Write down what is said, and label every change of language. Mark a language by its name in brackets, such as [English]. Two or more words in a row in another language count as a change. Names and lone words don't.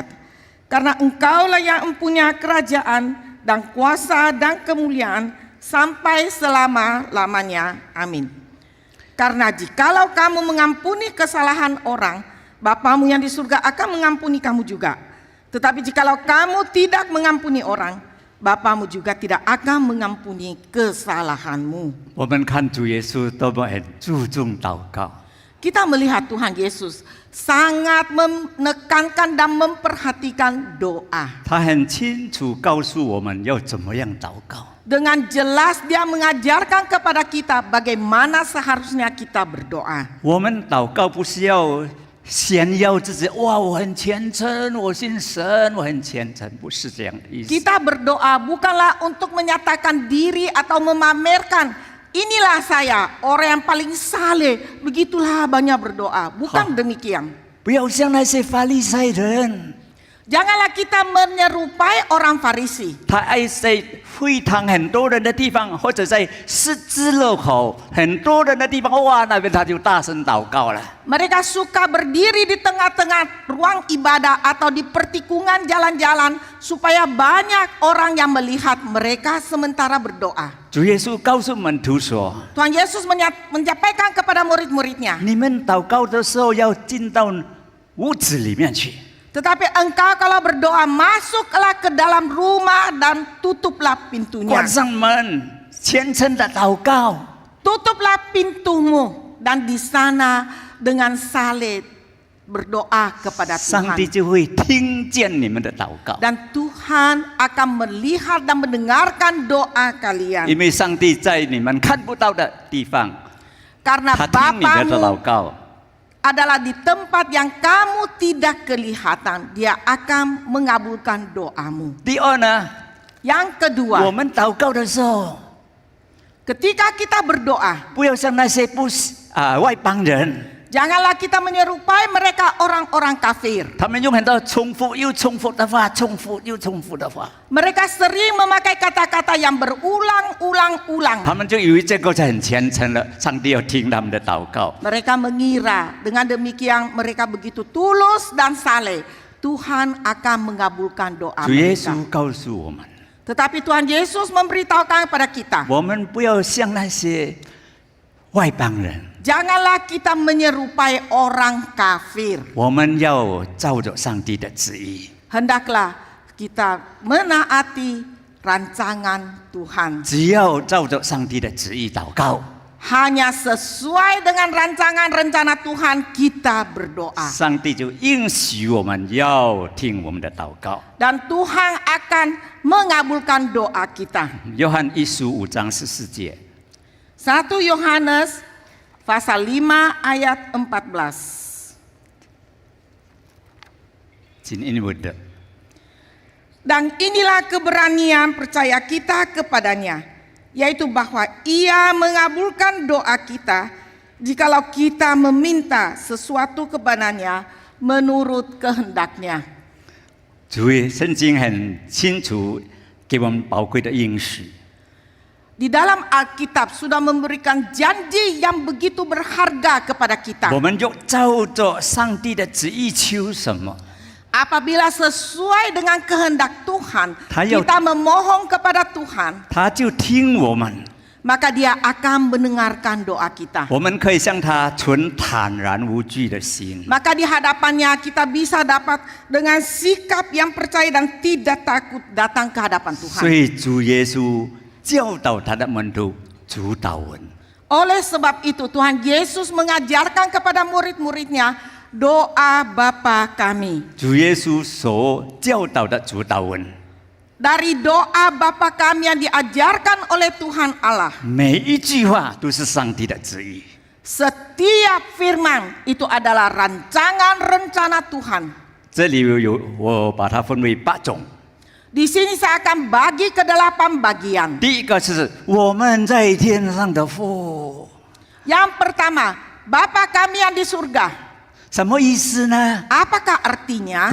[Indonesian] Karena Engkaulah yang mempunyai kerajaan dan kuasa dan kemuliaan sampai selama-lamanya. Amin. Karena jikalau kamu mengampuni kesalahan orang, Bapamu yang di surga akan mengampuni kamu juga. Tetapi jikalau kamu tidak mengampuni orang, Bapamu juga tidak akan mengampuni kesalahanmu. [Chinese] 我们看主耶稣多么很注重祷告， [Indonesian] Kita melihat Tuhan Yesus sangat menekankan dan memperhatikan doa. [Chinese] 他很清楚告诉我们要怎么样祷告。 [Indonesian] Dengan jelas dia mengajarkan kepada kita bagaimana seharusnya kita berdoa. [Chinese] 我们祷告不是要炫耀自己，哇，我很虔诚，我信神，我很虔诚，不是这样的意思。 [Indonesian] Kita berdoa bukanlah untuk menyatakan diri atau memamerkan, inilah saya orang yang paling saleh, begitulah banyak berdoa. Bukan demikian. [Chinese] 不要像那些法利赛人， [Indonesian] Janganlah kita menyerupai orang Farisi. [Chinese] 他爱在会堂很多人的地方，或者在十字路口很多人的地方，哇，那边他就大声祷告了。 [Indonesian] Mereka suka berdiri di tengah-tengah ruang ibadah atau di pertikungan jalan-jalan supaya banyak orang yang melihat mereka sementara berdoa. [Chinese] 主耶稣告诉门徒说 [Indonesian] Tuhan Yesus menyampaikan kepada murid-muridnya, [Chinese] 你们祷告的时候要进到屋子里面去， [Indonesian] tetapi engkau kalau berdoa masuklah ke dalam rumah dan tutuplah pintunya. [Chinese] 关上门，虔诚的祷告。 [Indonesian] Tutuplah pintumu dan di sana dengan saleh berdoa kepada [Chinese] 上帝 [Indonesian] Tuhan. [Chinese] 就会听见你们的祷告， [Indonesian] Dan Tuhan akan melihat dan mendengarkan doa kalian. [Chinese] 因为上帝在你们看不到的地方， [Indonesian] Karena [Chinese] 他听你们的祷 [Indonesian] Bapamu [Chinese] 告。 [Indonesian] adalah di tempat yang kamu tidak kelihatan. Dia akan mengabulkan doamu. [Chinese] 第二呢， [Indonesian] Yang [Chinese] 我 [Indonesian] kedua, [Chinese] 们祷告的时候， [Indonesian] ketika kita berdoa, [Chinese] 不要像那些外邦人， [Indonesian] janganlah kita menyerupai mereka orang-orang kafir. [Chinese] 他们用很多重复又重复的话，重复又重复的话， [Indonesian] Mereka sering memakai kata-kata yang berulang-ulang-ulang. [Chinese] 他们就以为这个是很虔诚了，上帝要听他们的祷告。 [Indonesian] Mereka mengira dengan demikian mereka begitu tulus dan saleh, Tuhan akan mengabulkan doa [Chinese] 主耶 [Indonesian] mereka. [Chinese] 稣告诉我们， [Indonesian] Tetapi Tuhan Yesus memberitahukan kepada kita, [Chinese] 我们不要像那些外邦人， [Indonesian] janganlah kita menyerupai orang kafir. [Chinese] 我们要照着上帝的旨意。 [Indonesian] Hendaklah kita menaati rancangan Tuhan. [Chinese] 只要照着上帝的旨意祷告， [Indonesian] Hanya sesuai dengan rancangan rencana Tuhan kita berdoa. [Chinese] 上帝就应许我们要听我们的祷告。 [Indonesian] Dan Tuhan akan mengabulkan doa kita. [Chinese] 约翰一书5章14节， [Indonesian] 1 Yohanes pasal 5 ayat 14. [Chinese] 请英文的。 [Indonesian] Dan inilah keberanian percaya kita kepadanya, yaitu bahwa Ia mengabulkan doa kita jikalau kita meminta sesuatu kepadanya menurut kehendaknya. [Chinese] 主耶，圣经很清楚给我们宝贵的应许。 [Indonesian] Di dalam Alkitab sudah memberikan janji yang begitu berharga kepada kita. [Chinese] 我们就照着上帝的旨意求什么？ [Indonesian] Apabila sesuai dengan kehendak Tuhan, Tayo- kita memohon kepada Tuhan, [Chinese] 他就听我们。 [Indonesian] maka Dia akan mendengarkan doa kita. [Chinese] 我们可以向他存坦然无惧的心。 [Indonesian] Maka di hadapannya kita bisa dapat dengan sikap yang percaya dan tidak takut datang ke hadapan [Chinese] 所 [Indonesian] Tuhan. [Chinese] 以主耶稣教导他的门徒主祷文。 [Indonesian] Oleh sebab itu Tuhan Yesus mengajarkan kepada murid-muridnya doa Bapa kami. [Chinese] 主耶稣所教导的主祷文， [Indonesian] Dari doa Bapa kami yang diajarkan oleh Tuhan Allah, [Chinese] 每一句话都是上帝的旨意。 [Indonesian] setiap firman itu adalah rancangan rencana Tuhan. [Chinese] 这里我把它分为8种。 [Indonesian] Di sini saya akan bagi ke 8 bagian. [Chinese] 第一个是我们在天上的父， [Indonesian] Yang pertama, Bapa kami yang di surga. [Chinese] 什么意思呢？ [Indonesian] Apakah artinya?